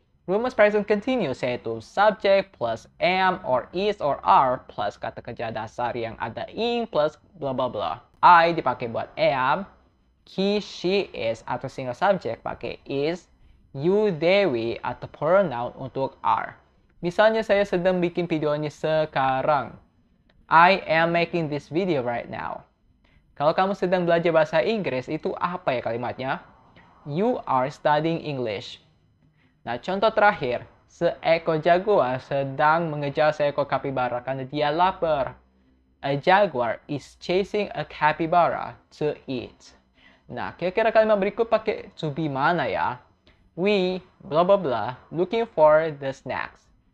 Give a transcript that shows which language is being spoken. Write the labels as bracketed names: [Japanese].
[Indonesian] Rumus present continuous yaitu subject plus am or is or are plus kata kerja dasar yang ada ing plus bla bla bla. I dipakai buat am, he, she, is atau single subject pakai is, you, they, we atau pronoun untuk are. Misalnya saya sedang bikin videonya sekarang. [English] I am making this video right now. [Indonesian] Kalau kamu sedang belajar bahasa Inggris, itu apa ya kalimatnya? [English] You are studying English. [Indonesian] Nah, contoh terakhir. Seekor jaguar sedang mengejar seekor kapibara karena dia lapar. [English] A jaguar is chasing a capybara to eat. [Indonesian] Nah, kira-kira kalimat berikut pakai to be mana ya? [English] We, blah blah blah, looking for the snacks.